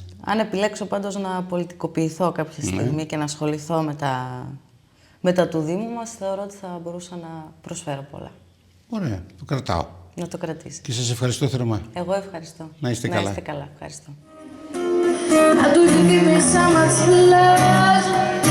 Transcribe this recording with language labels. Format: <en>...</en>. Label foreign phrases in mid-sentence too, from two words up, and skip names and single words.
<el>Αν επιλέξω πάντως να πολιτικοποιηθώ κάποια στιγμή και να ασχοληθώ με τα του Δήμου μας, θεωρώ ότι θα μπορούσα να προσφέρω πολλά. Ωραία, το κρατάω. Να το κρατήσετε. Και σας ευχαριστώ θερμά. Εγώ ευχαριστώ. Να είστε καλά. Να είστε καλά, ευχαριστώ.</el> <en>I do you give me so much love?</en>